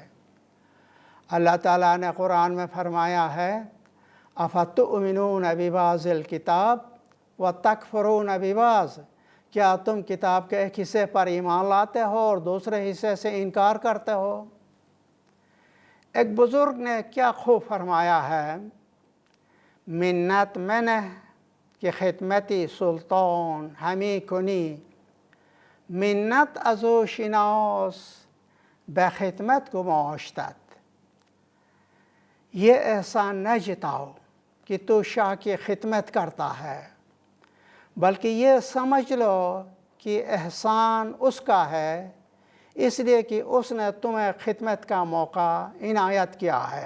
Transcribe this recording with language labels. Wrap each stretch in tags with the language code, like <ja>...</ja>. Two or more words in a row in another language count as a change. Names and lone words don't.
<ur>اللہ تعالیٰ نے قرآن میں فرمایا ہے،</ur> <ar>اَفَتُؤْمِنُونَ بِبَعْضِ الْكِتَابِ وَتَكْفُرُونَ بِبَعْضٍ،</ar> <ur>کیا تم کتاب کے ایک حصے پر ایمان لاتے ہو اور دوسرے حصے سے انکار کرتے ہو؟ ایک بزرگ نے کیا خوب فرمایا ہے،</ur> <fa>منت منہ که خدمتی سلطان همی کنی، منت از او شناس به خدمت گماشتت۔</fa> <ur>یہ احسان نہ جتاؤ کہ تو شاہ کی خدمت کرتا ہے، بلکہ یہ سمجھ لو کہ احسان اس کا ہے، اس لیے کہ اس نے تمہیں خدمت کا موقع عنایت کیا ہے۔</ur>